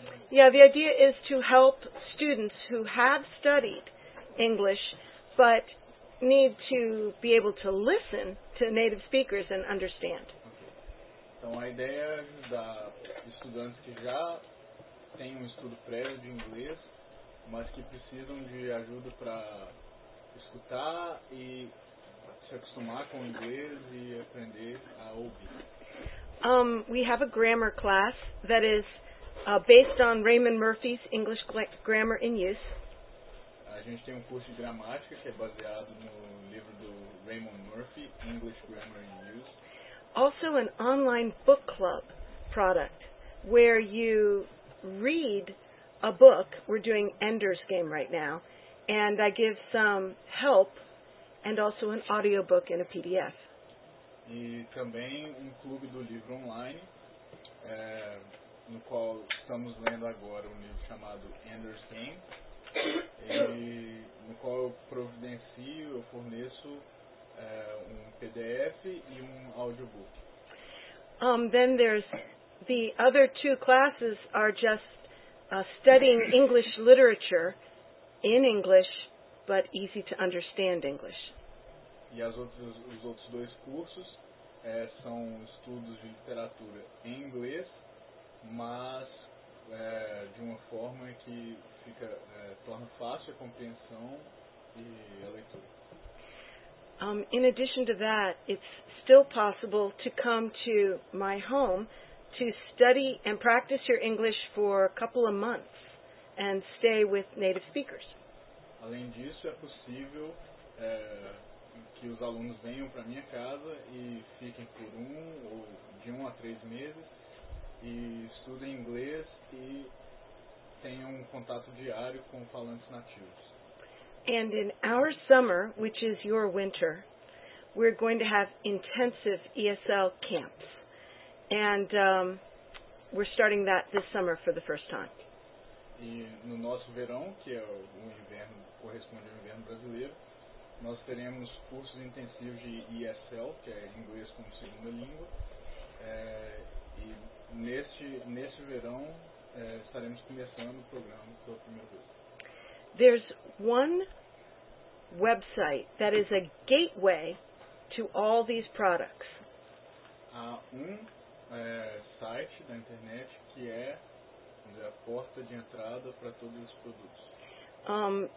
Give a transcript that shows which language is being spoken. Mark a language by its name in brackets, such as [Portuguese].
[English] The idea is to help students who have studied English but need to be able to listen to native speakers and understand. Okay. [Portuguese] Então, a ideia é ajudar estudantes que já têm um estudo prévio de inglês, mas que precisam de ajuda para escutar e se acostumar com o inglês e aprender a ouvir. [English] We have a grammar class that is based on Raymond Murphy's English Grammar in Use. [Portuguese] A gente tem um curso de gramática que é baseado no livro do Raymond Murphy, English Grammar in Use. [English] Also an online book club product where you read a book. We're doing Ender's Game right now, and I give some help and also an audiobook in a PDF. [Portuguese] E também um clube do livro online, no qual estamos lendo agora um livro chamado Ender's Game, no qual eu providencio, eu forneço um PDF e um audiobook. [English] Then there's the other two classes are just studying English literature in English, but easy to understand English. [Portuguese] E os outros dois cursos são estudos de literatura em inglês, mas de uma forma que fica torna fácil a compreensão e a leitura. [English] In addition to that, it's still possible to come to my home to study and practice your English for a couple of months and stay with native speakers. [Portuguese] Além disso, é possível que os alunos venham para minha casa e fiquem por de um a três meses e estudem inglês e tenham um contato diário com falantes nativos. [English] And in our summer, which is your winter, we're going to have intensive ESL camps. And we're starting that this summer for the first time. [Portuguese] E no nosso verão, que é o inverno, corresponde ao inverno brasileiro, nós teremos cursos intensivos de ESL, que é inglês como segunda língua, e neste verão estaremos começando o programa pela primeira vez. [English] There's one website that is a gateway to all these products. [Portuguese] Há um site da internet que é a porta de entrada para todos os produtos.